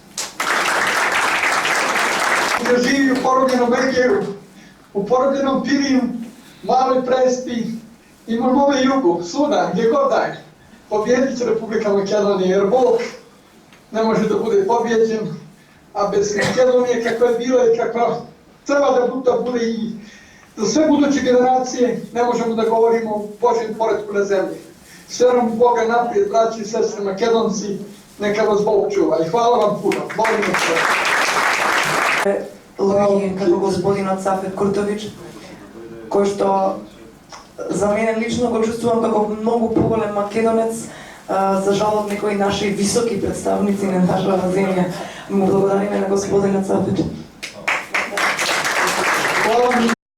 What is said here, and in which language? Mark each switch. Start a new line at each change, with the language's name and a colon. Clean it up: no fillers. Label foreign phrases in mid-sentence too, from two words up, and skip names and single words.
Bosnian: Da živi u porobljenom Egeju, u porobljenom Pirinu, Maloj Prespi i Mome jugu, svuda, gdje god daj, pobjedit će Republika Makedonija, jer Bog ne može da bude pobjeđen, a bez Makedonije kakva je bila i kakva treba da bude i za sve buduće generacije ne možemo da govorimo o Božjem poretku na zemlji. Sve nam u Boga naprijed, braći i sestre Makedonci, neka vas Bog čuva i hvala vam puno. Molim vas.
Macedonian: Луѓе како господинот Сафет Куртович, кој што за мене лично го чувствувам како многу поголем македонец, за жал од некои наши високи представници на нашата земја. Му благодариме на господинот Сафет.